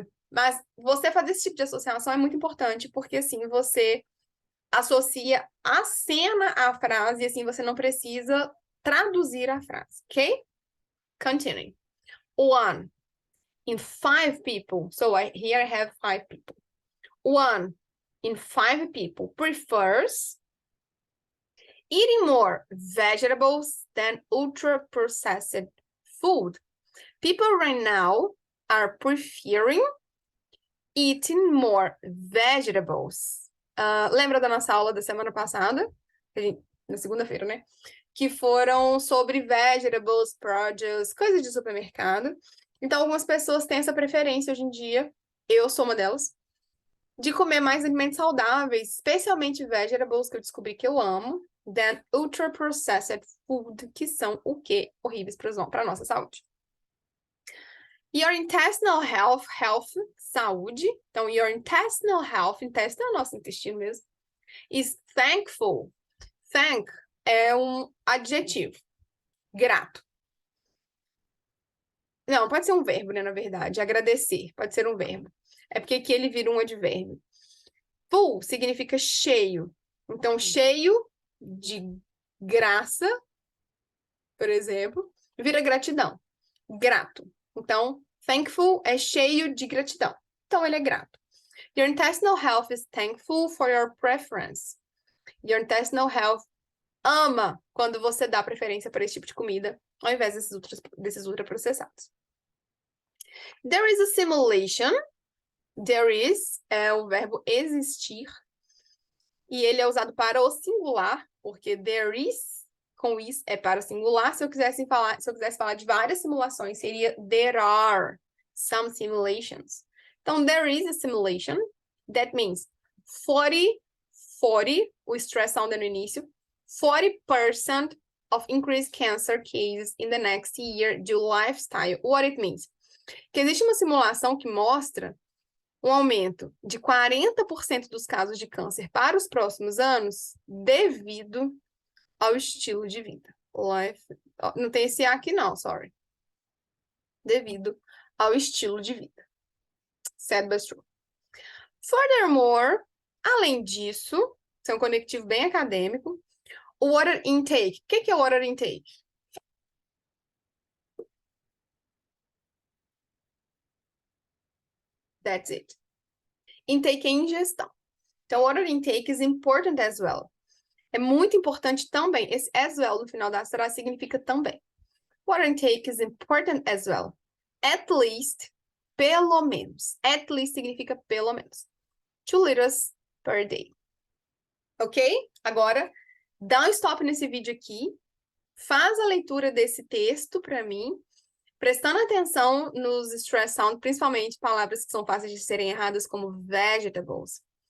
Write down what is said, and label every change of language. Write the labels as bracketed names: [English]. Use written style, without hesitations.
[Portuguese] Mas você fazer esse tipo de associação é muito importante, porque assim você associa a cena à frase, e assim você não precisa traduzir a frase, ok? [English] Continuing. 1 in 5 people, so here I have 5 people. 1 in 5 people prefers eating more vegetables than ultra-processed food. People right now are preferring eating more vegetables. [Portuguese] Lembra da nossa aula da semana passada? Na segunda-feira, né? Que foram sobre vegetables, produce, coisas de supermercado. Então, algumas pessoas têm essa preferência hoje em dia, eu sou uma delas, de comer mais alimentos saudáveis, especialmente vegetables, que eu descobri que eu amo, [English] than ultra-processed food, [Portuguese] que são o quê? Horríveis para a nossa saúde. [English] Your intestinal health, [Portuguese] saúde. Então, [English] your intestinal health, [Portuguese] intestino é o nosso intestino mesmo, [English] is thankful. [Portuguese] Thank é um adjetivo. Grato. Não, pode ser um verbo, né, na verdade. Agradecer, pode ser um verbo. É porque aqui ele vira um advérbio. Full significa cheio. Então, cheio de graça, por exemplo, vira gratidão. Grato. Então, thankful é cheio de gratidão. Então, ele é grato. [English] Your intestinal health is thankful for your preference. Your intestinal health [Portuguese] ama quando você dá preferência para esse tipo de comida, ao invés desses ultraprocessados. [English] There is a simulation. There is [Portuguese] é o verbo existir. E ele é usado para o singular, porque [English] there is, [Portuguese] com is, é para o singular. Se eu quisesse falar de várias simulações, seria [English] there are some simulations. Então, there is a simulation. That means 40, [Portuguese] o stress sound no início, [English] 40% of increased cancer cases in the next year due lifestyle. What it means? [Portuguese] Que existe uma simulação que mostra um aumento de 40% dos casos de câncer para os próximos anos devido ao estilo de vida. Não tem esse A aqui não, sorry. Devido ao estilo de vida. [English] Sad but true. [Portuguese] Furthermore, além disso, isso é um conectivo bem acadêmico, o water intake. O que é water intake? [English] That's it. Intake [Portuguese] é ingestão. [English] Então, water intake is important as well. [Portuguese] É muito importante também. Esse as well no final da frase significa também. [English] Water intake is important as well. At least, [Portuguese] pelo menos. [English] At least [Portuguese] significa pelo menos. [English] 2 liters per day. Ok? [Portuguese] Agora, dá um stop nesse vídeo aqui. Faz a leitura desse texto para mim, prestando atenção nos stress sound, principalmente palavras que são fáceis de serem erradas, como vegetables.